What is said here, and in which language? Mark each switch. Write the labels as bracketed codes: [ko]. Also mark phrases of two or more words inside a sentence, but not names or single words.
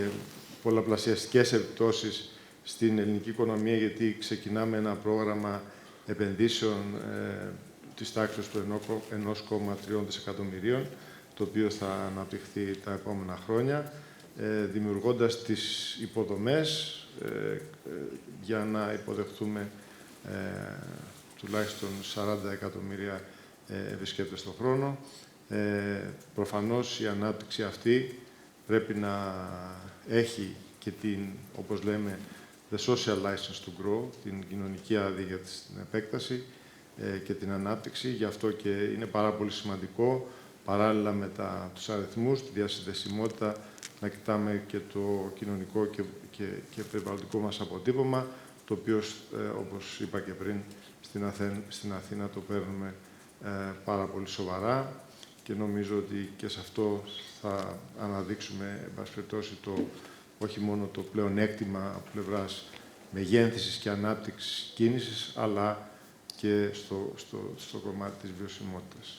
[el] πολλαπλασιαστικές επιπτώσεις στην ελληνική οικονομία, γιατί ξεκινάμε ένα πρόγραμμα επενδύσεων της τάξης του 1,3 δισεκατομμυρίων, το οποίο θα αναπτυχθεί τα επόμενα χρόνια, δημιουργώντας τις υποδομές για να υποδεχτούμε τουλάχιστον 40 εκατομμύρια επισκέπτες τον χρόνο. Προφανώς η ανάπτυξη αυτή πρέπει να έχει και την, όπως λέμε, [en] the social license to grow, [el] την κοινωνική άδεια για την επέκταση και την ανάπτυξη. Γι' αυτό και είναι πάρα πολύ σημαντικό, παράλληλα με τους αριθμούς, τη διασυνδεσιμότητα, να κοιτάμε και το κοινωνικό και περιβαλλοντικό μας αποτύπωμα, το οποίο, όπως είπα και πριν, στην Αθήνα το παίρνουμε πάρα πολύ σοβαρά και νομίζω ότι και σε αυτό θα αναδείξουμε, εν πάση περιπτώσει, όχι μόνο το πλεονέκτημα από πλευράς μεγένθησης και ανάπτυξης κίνησης, αλλά και στο κομμάτι της βιωσιμότητας.